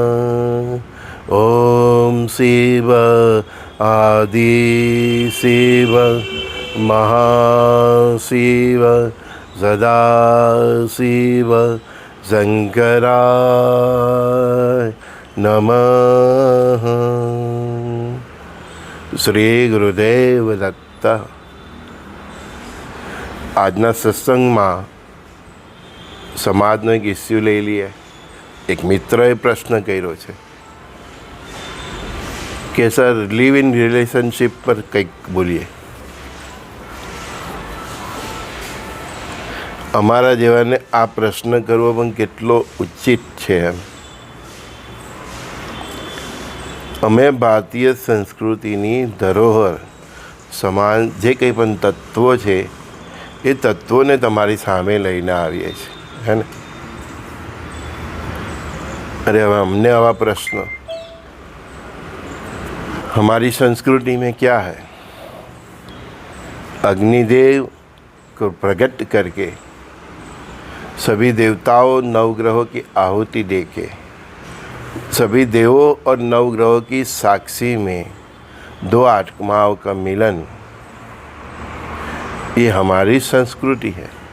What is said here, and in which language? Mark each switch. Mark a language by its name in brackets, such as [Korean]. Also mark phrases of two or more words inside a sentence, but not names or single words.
[Sanskrit] ओम शिव आदि शिव महाशिव सदा शिव शंकराय नमः। श्री गुरुदेव दत्त। [Gujarati] આજના સત્સંગમાં સમાજનો એક ઇસ્યુ લઈ લઈએ। એક મિત્રએ પ્રશ્ન કર્યો છે કે સર [English] live in relationship [Gujarati] પર કંઈક બોલીએ। અમારા જેવાને આ પ્રશ્ન કરવો પણ કેટલો ઉચિત છે એમ। અમે ભારતીય સંસ્કૃતિની ધરોહર સમાન જે કંઈ પણ તત્વો છે એ તત્વોને તમારી સામે લઈને આવીએ છીએ, હે ને? [Hindi] अरे हमने आवा प्रश्न, हमारी संस्कृति में क्या है? अग्निदेव को प्रकट करके सभी देवताओं नवग्रहों की आहुति देके सभी देवों और नवग्रहों की साक्षी में दो आत्माओं का मिलन, ये हमारी संस्कृति है।